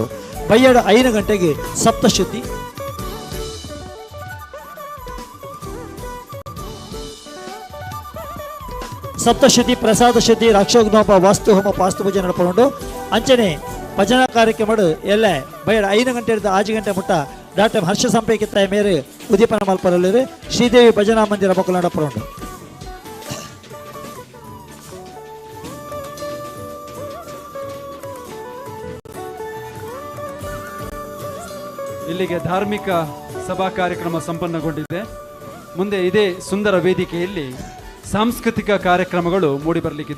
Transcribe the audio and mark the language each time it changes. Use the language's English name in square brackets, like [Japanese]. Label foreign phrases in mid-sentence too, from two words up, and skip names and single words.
[Tulu] ಬಯ್ಯಡ 5 ಗಂಟೆಗೆ ಸಪ್ತಶುದ್ಧಿ, ಸಪ್ತಶುದ್ಧಿ, ಪ್ರಸಾದ ಶುದ್ಧಿ, ರಾಕ್ಷೋಗ್ನೋಪ, ವಾಸ್ತು ಹೋಮ, ಪಾಸ್ತು ಪೂಜೆ ನಡಪಡು. ಅಂಚನೆ ಭಜನಾ ಕಾರ್ಯಕ್ರಮ ಎಲ್ಲ ಬಯಡ 5 ಗಂಟೆ ಹಿಡಿದು 6 ಗಂಟೆ ಮುಟ್ಟ ಡಾಕ್ಟರ್ ಹರ್ಷ ಸಂಪೇಕಿತ್ತಾಯ ಮೇರೆ ಉದೀಪನ ಮಲ್ಪರಲ್ಲಿರು ಶ್ರೀದೇವಿ ಭಜನಾ ಮಂದಿರ ಮಕ್ಕಳು ನಡಪಡು. [Kannada] ಇಲ್ಲಿಗೆ ಧಾರ್ಮಿಕ ಸಭಾ ಕಾರ್ಯಕ್ರಮ ಸಂಪನ್ನಗೊಂಡಿದೆ. ಮುಂದೆ ಇದೇ ಸುಂದರ ವೇದಿಕೆಯಲ್ಲಿ ಸಾಂಸ್ಕೃತಿಕ ಕಾರ್ಯಕ್ರಮಗಳು ಮೂಡಿಬರಲಿಕ್ಕಿದೆ.